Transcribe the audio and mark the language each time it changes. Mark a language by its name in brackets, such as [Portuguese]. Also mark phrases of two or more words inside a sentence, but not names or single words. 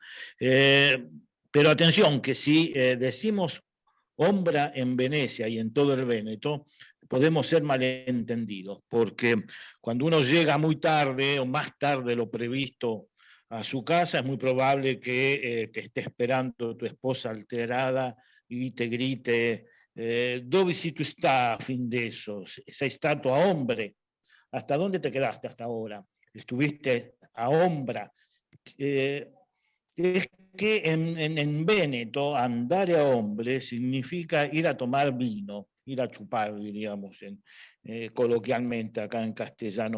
[Spanish] Pero atención, que si decimos ombra en Venecia y en todo el Véneto, podemos ser malentendidos, porque cuando uno llega muy tarde o más tarde de lo previsto a su casa, es muy probable que te esté esperando tu esposa alterada y te grite [Venetian] «Dove sei tu sta fin de eso? [Italian] Sei stato a hombre? [Spanish] ¿Hasta dónde te quedaste hasta ahora? ¿Estuviste a ombra?» Es que en Véneto [Italian] andare a hombre [Spanish] significa ir a tomar vino, ir a chupar, diríamos coloquialmente acá en castellano.